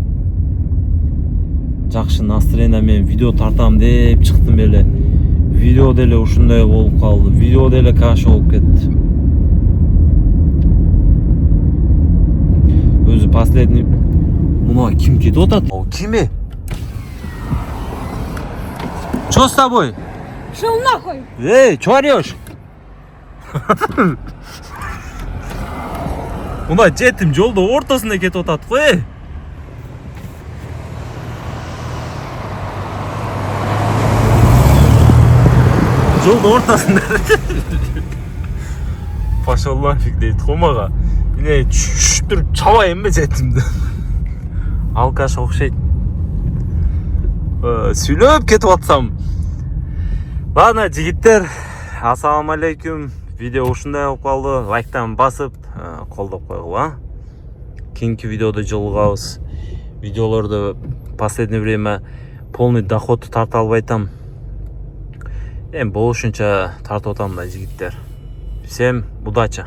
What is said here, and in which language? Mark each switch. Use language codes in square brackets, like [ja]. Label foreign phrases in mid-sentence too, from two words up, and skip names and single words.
[ky] Жакшы настроение менен видео тартам деп чыктым эле. Видео деле ушундай болуп калды. Видео деле каш болуп кетти. Өзү последний. Мына ким кетип атат? Кими? [ru] Что с тобой? Шел нахуй! Что орешь? [ky] Мына жетим жолдо ортосунда кетип атат го. Жолдо ортосунда. [ru] Пошел нафиг [ky] дейт го мага. Эне түштүрүп чабайынбы жетимди. Алкаш окшойт. Сүйлөп кетип атсам. Ладно, жигиттер, [ar] السلام عليكم. [ky] Видео ушундай болуп калды. Лайктан басып, колдоп койгула. Кийинки видеодо жолугабыз. Видеолорду [ru] последнее время полный доход [ky] тарта албайтам. Болушунча тартып атам да жигиттер. [ru] Всем удача.